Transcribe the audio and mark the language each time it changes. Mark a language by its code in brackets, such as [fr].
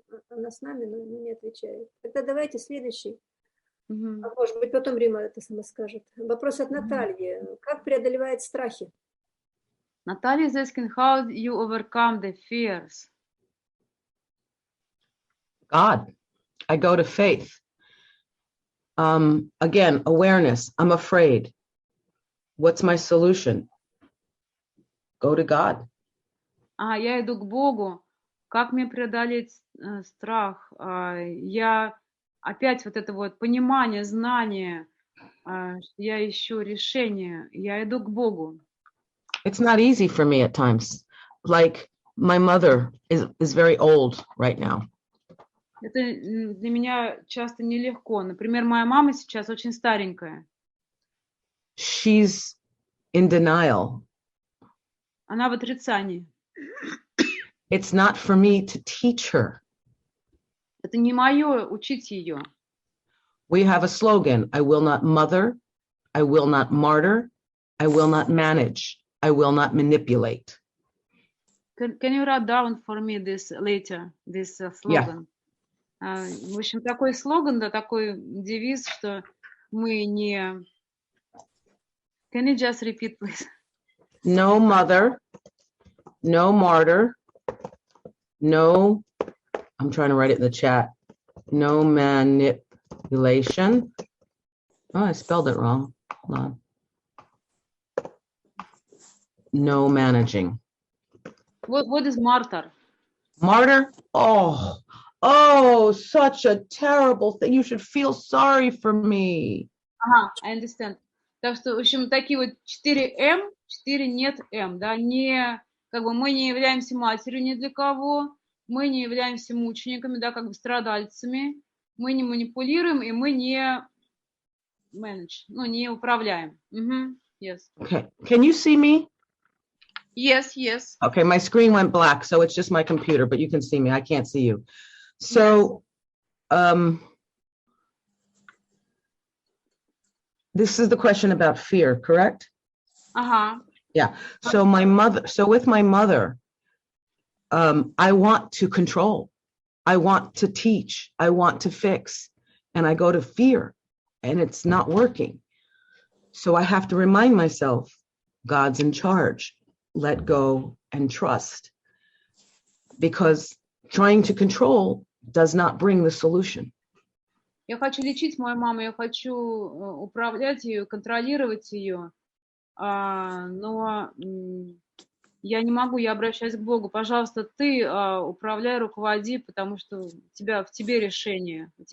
[ru] Она с нами, но не отвечает. Тогда давайте следующий. А может быть, потом Рима это сама скажет. Вопрос от Натальи. Как преодолевает страхи? [en] Наталья is asking, how you overcome the fears? God. I go to faith. Again, awareness. I'm afraid. What's my solution? Go to God. [ru] Я иду к Богу. Как мне преодолеть страх? Я опять вот это вот понимание, знание, что я ищу решение. Я иду к Богу. [en] It's not easy for me at times. Like my mother is very old right now. [ru] Это для меня часто нелегко. Например, моя мама сейчас очень старенькая. [en] She's in denial. [ru] Она в отрицании. [en] It's not for me to teach her. [ru] Это не мое учить ее. [en] We have a slogan. I will not mother. I will not martyr. I will not manage. I will not manipulate. Can you write down for me this later, this slogan? [ru] В общем, такой слоган, да, такой девиз, что мы не... [en] Can you just repeat, please? No mother, no martyr, no, I'm trying to write it in the chat, no manipulation. Oh, I spelled it wrong. Hold on. No managing. What is martyr? Martyr? Oh, such a terrible thing. You should feel sorry for me. I understand. [ru] Так что, в общем, такие вот 4 М, 4 нет М, да, не, как бы мы не являемся матерью ни для кого, мы не являемся мучениками, да, как бы страдальцами, мы не манипулируем и мы не manage, не управляем. [en] Yes. Okay, can you see me? Yes. Okay, my screen went black, so it's just my computer, but you can see me. I can't see you. So, this is the question about fear, correct? Ага. Yeah. So with my mother, I want to control. I want to teach. I want to fix. And I go to fear and it's not working. So I have to remind myself, God's in charge. Let go and trust. Because trying to control does not bring the solution. [ru] Я хочу лечить мою маму, я хочу управлять ее, контролировать ее, но я не могу, я обращаюсь к Богу. Пожалуйста, ты управляй, руководи, потому что в тебе решение.